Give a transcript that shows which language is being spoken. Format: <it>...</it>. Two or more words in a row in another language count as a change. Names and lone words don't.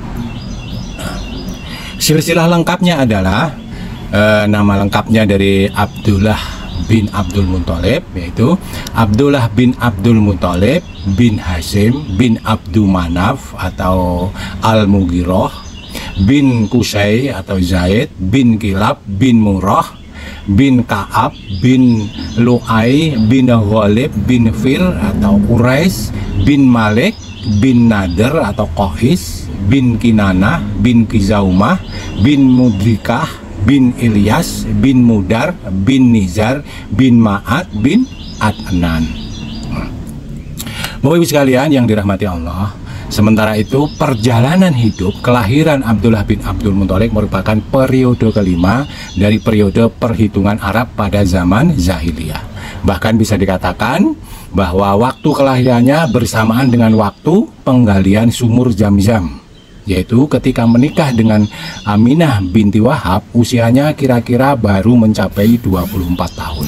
<id>Silsilah lengkapnya adalah nama lengkapnya dari Abdullah bin Abdul Muthalib, yaitu Abdullah bin Abdul Muthalib bin Hashim bin Abdul Manaf atau Al-Mughirah bin Qusay atau Zaid bin Kilab bin Murrah bin Ka'ab bin Lu'ay bin Ghalib bin Fir atau Quraisy bin Malik bin Nadir atau Qais bin Kinanah bin Kizaumah bin Mudrikah bin Ilyas bin Mudar bin Nizar bin Ma'ad bin Adnan. Bapak Ibu sekalian yang dirahmati Allah, sementara itu perjalanan hidup kelahiran Abdullah bin Abdul Muthalib merupakan periode kelima dari periode perhitungan Arab pada zaman Jahiliyah. Bahkan bisa dikatakan bahwa waktu kelahirannya bersamaan dengan waktu penggalian sumur Zam-Zam, yaitu ketika menikah dengan Aminah binti Wahab, usianya kira-kira baru mencapai 24 tahun.</id>